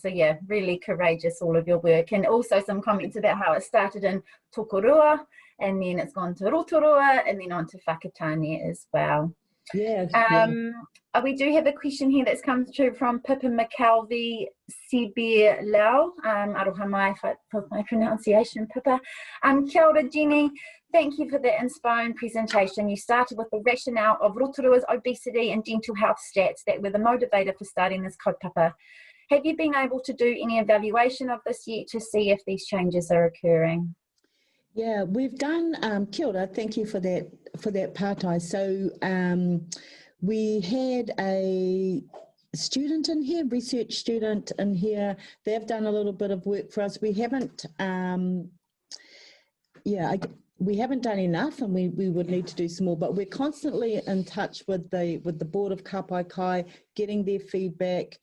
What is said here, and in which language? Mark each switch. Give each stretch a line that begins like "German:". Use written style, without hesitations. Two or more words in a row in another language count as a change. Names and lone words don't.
English: So really courageous, all of your work. And also some comments about how it started in Tokorua and then it's gone to Rotorua and then on to whakatane as well. We do have a question here that's come through from Pippa McKelvey Sibir Lau.
Māori: Aroha mai
English: for my pronunciation, Pippa.
Māori: Kia ora,
English: Jenny. Thank you for the inspiring presentation. You started with the rationale of Rotorua's obesity and dental health stats that were the motivator for starting this kaupapa. Have you been able to do any evaluation of this yet to see if these changes are occurring? Yeah, we've done,
Māori: kia ora,
English: thank you for that Pātai. So we had a student in here, research student in here. They've done a little bit of work for us. We haven't, we haven't done enough, and we would need to do some more, but we're constantly in touch with the board of Pai Kai, getting their feedback.